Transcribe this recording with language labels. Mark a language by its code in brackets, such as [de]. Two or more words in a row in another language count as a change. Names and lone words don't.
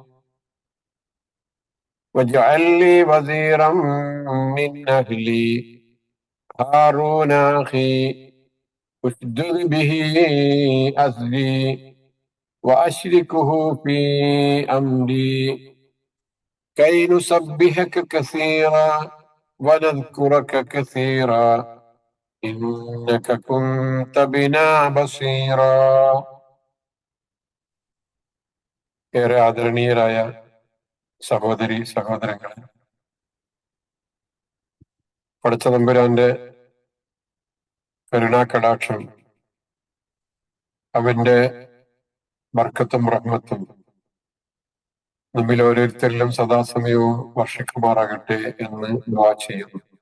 [ar] واجعل لي وزيرا من أهلي هارون أخي اشدد به أزري وأشركه في أمري كي نسبحك كثيرا ونذكرك كثيرا إنك كنت بنا بصيرا. [ml] ഏറെ ആദരണീയരായ സഹോദരി സഹോദരങ്ങളെ, പടച്ചതമ്പുരാന്റെ കരുണാകടാക്ഷം, അവന്റെ ബർക്കത്തും റഹ്മത്തും നമ്മിൽ ഓരോരുത്തരിലും സദാസമയവും വർഷിക്കുമാറാകട്ടെ എന്ന് ദുആ ചെയ്യുന്നു.